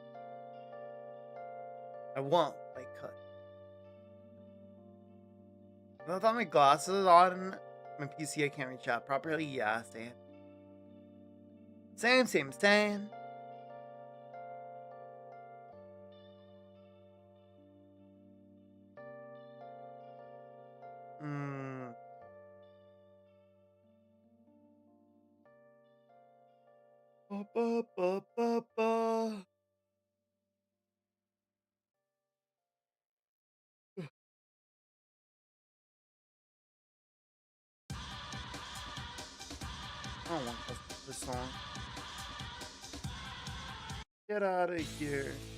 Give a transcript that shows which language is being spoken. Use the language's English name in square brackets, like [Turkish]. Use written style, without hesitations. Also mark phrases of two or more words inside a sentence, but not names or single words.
[English] I won't. I could. Without my glasses on my PC, I can't read chat properly. Yeah, same. Hmm. Ba, ba, ba, ba, ba. I don't want this song. Get out of here.